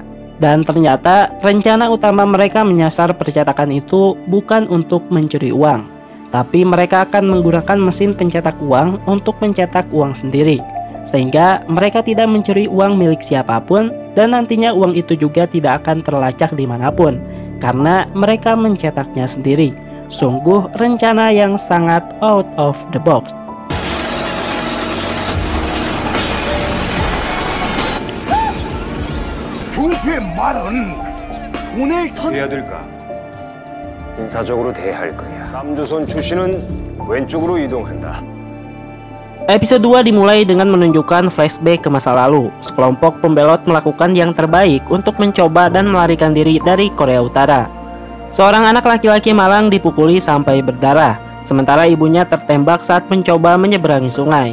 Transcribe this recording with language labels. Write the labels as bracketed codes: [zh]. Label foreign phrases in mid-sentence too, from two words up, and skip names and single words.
[id] Dan ternyata rencana utama mereka menyasar percetakan itu bukan untuk mencuri uang, tapi mereka akan menggunakan mesin pencetak uang untuk mencetak uang sendiri, sehingga mereka tidak mencuri uang milik siapapun, dan nantinya uang itu juga tidak akan terlacak dimanapun, karena mereka mencetaknya sendiri. Sungguh rencana yang sangat [en] out of the box. [ko] 교수의 말은 돈을 해야 될까? 인사적으로 대할 거야. 남조선 출신은 왼쪽으로 이동한다. [id] Episode 2 dimulai dengan menunjukkan flashback ke masa lalu. Sekelompok pembelot melakukan yang terbaik untuk mencoba dan melarikan diri dari Korea Utara. Seorang anak laki-laki malang dipukuli sampai berdarah, sementara ibunya tertembak saat mencoba menyeberangi sungai.